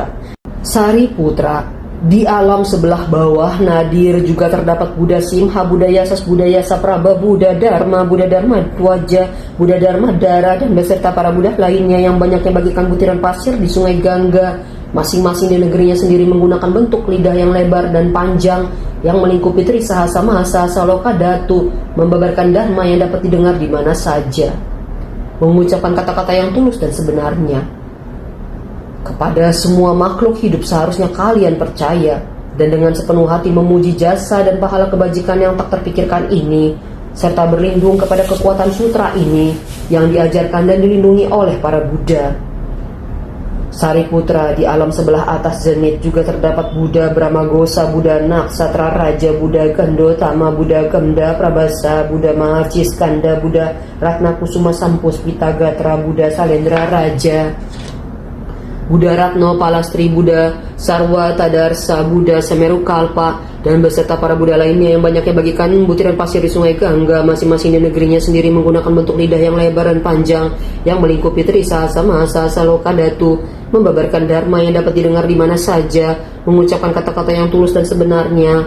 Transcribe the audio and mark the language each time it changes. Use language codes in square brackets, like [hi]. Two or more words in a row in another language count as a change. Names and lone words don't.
[id] Sariputra, di alam sebelah bawah nadir juga terdapat Buddha Simha, Buddha Yasas, Buddha Yasa Prabha, Buddha Dharma, Buddha Dharma Twaja, Buddha Dharma Dara, dan beserta para Buddha lainnya yang banyaknya bagikan butiran pasir di sungai Gangga. Masing-masing di negerinya sendiri menggunakan bentuk lidah yang lebar dan panjang yang melingkupi Trisahasa Mahasasa Lokadatu, membabarkan dharma yang dapat didengar di mana saja, mengucapkan kata-kata yang tulus dan sebenarnya. Kepada semua makhluk hidup seharusnya kalian percaya, dan dengan sepenuh hati memuji jasa dan pahala kebajikan yang tak terpikirkan ini, serta berlindung kepada kekuatan sutra ini yang diajarkan dan dilindungi oleh para Buddha. Sariputra, di alam sebelah atas zenit juga terdapat Buddha Brahmagosa, Buddha Naksatra Raja, Buddha Gandotama, Buddha Gemda Prabasa, Buddha Mahaciskanda, Buddha Ratnakusuma Sampuspita Gatra, Buddha Salendra Raja, Buddha Ratno Palastri, Buddha Sarwa Tadarsa, Buddha Semeru Kalpa, dan beserta para Buddha lainnya yang banyaknya bagikan butiran pasir di sungai Gangga, masing-masing di negerinya sendiri menggunakan bentuk lidah yang lebar dan panjang yang melingkupi Trisahasa Mahasasa Lokadatu, membabarkan dharma yang dapat didengar di mana saja, mengucapkan kata-kata yang tulus dan sebenarnya.